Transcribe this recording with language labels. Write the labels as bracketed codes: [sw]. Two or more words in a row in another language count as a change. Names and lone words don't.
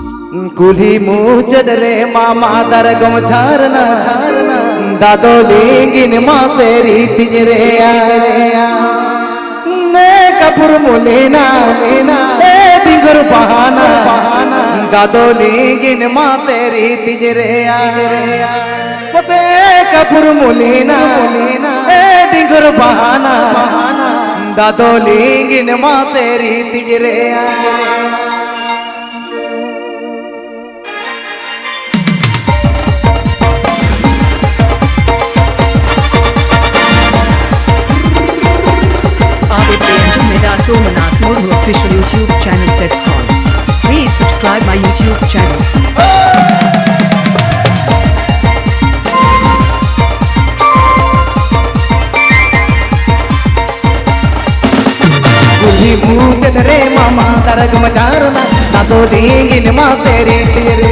[sat] कुली मुचद रे मामा दरगम झारना दादो लेंगिन मातेरी तिजरे ने कपूर मुलेना ए बिगर बहाना दादो लेंगिन मातेरी तिजरे पते कपूर मुलेना ए बिगर बहाना दादो लेंगिन मातेरी तिजरे [en] Somanath Murmu official YouTube channel set on. Please subscribe my YouTube channel. [sat] कुली मुचद रे मामा दरगम झारना दादो लेंगिन मातेरी तिजरे